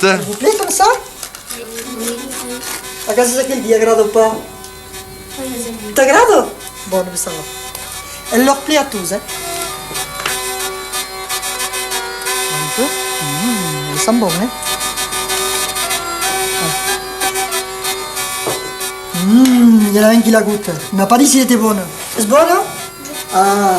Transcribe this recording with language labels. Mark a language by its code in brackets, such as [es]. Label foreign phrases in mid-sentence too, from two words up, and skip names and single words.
[fr] Vous plaît comme ça? [it] A casa che ti aggrada un po'? Ti aggrada? Buono, [fr] ça va. Elle leur plaît à tous, hein? Un peu. Elle sent bon, hein? Il y en a un qui la goûte. Il m'a pas dit si elle était bonne. C'est bon, non? Ah.